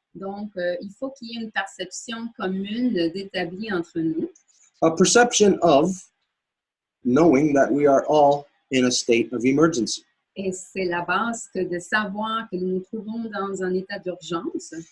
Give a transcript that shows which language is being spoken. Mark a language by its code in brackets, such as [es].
[fr] Donc, il faut qu'il y ait une perception commune d'établie entre nous. [en] A perception of knowing that we are all in a state of emergency. [fr] Et c'est la base que de savoir que nous nous trouvons dans un état d'urgence.